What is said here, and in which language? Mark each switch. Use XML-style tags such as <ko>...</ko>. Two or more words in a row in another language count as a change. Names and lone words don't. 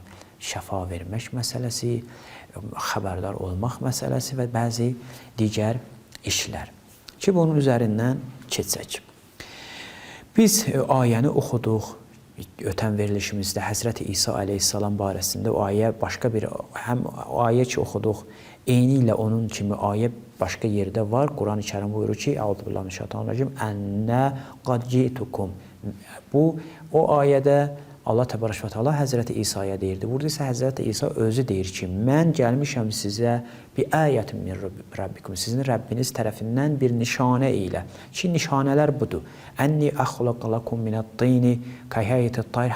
<az>Şəfa vermək məsələsi, xəbərdar olmaq məsələsi və bəzi digər işlər ki, bunun üzərindən keçək. Biz ayəni oxuduq, ötən verilişimizdə Həzrəti İsa əleyhissalam barəsində o ayə başqa bir, həm ayə ki oxuduq, eyni ilə onun kimi ayə başqa yerdə var. Quran-ı Kərim buyurur ki,</az> <ar>أعوذ بالله من الشيطان الرجيم أني قد جئتكم.</ar> <az>Bu, o ayədə Allah təbarək və təala Həzrəti İsa'ya deyirdi. Burada isə Həzrəti İsa özü deyir ki, mən gəlmişəm sizə bir</az> <ar>آية من ربكم,</ar> <az>sizin Rəbbiniz tərəfindən bir nişanə ilə. Ki, nişanələr budur.</az> <ar>أني أخلق لكم من الطين كهيئة الطير.</ar>